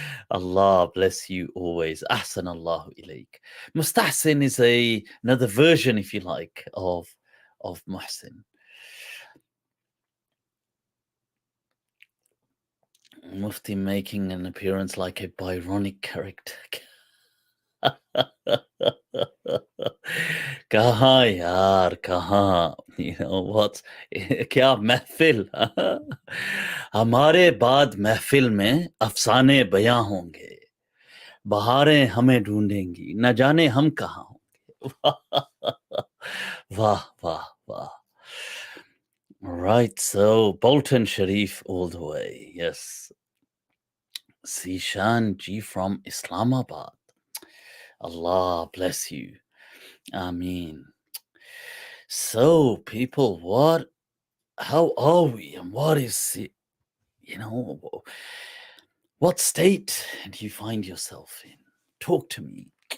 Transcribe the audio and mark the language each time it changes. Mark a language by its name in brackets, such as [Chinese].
[English] Allah bless you always. [Arabic] Ahsan Allahu ilayk. [English] Mustahsin is another version, if you like, of Mahsin. Mufti making an appearance like a Byronic character. [Hindi] कहाँ यार कहाँ, what, क्या महफिल. हमारे बाद महफिल में अफसाने बयां होंगे, बहारें हमें ढूंढेंगी, न जाने हम कहाँ होंगे. वाह. [English] Right, so Bolton Sharif all the way. Yes. Zishan Ji from Islamabad. Allah bless you. Ameen. So, people, how are we, and what is it, what state do you find yourself in? Talk to me.